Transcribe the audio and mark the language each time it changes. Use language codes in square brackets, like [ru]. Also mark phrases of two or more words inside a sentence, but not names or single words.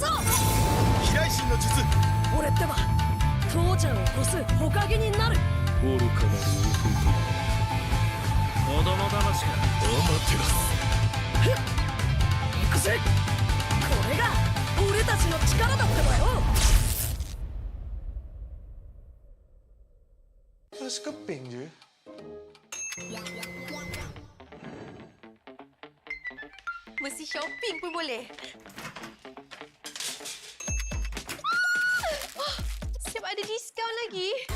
[ja] 飛来神の術。俺ってば父ちゃんを越すほかげになる。愚かなる弟よ。子供騙しか。アマテラス。行くぜ。これが俺たちの力だってばよ。 [ms] Rasa keping je. Mesti shopping pun boleh. Siap ada diskaun lagi.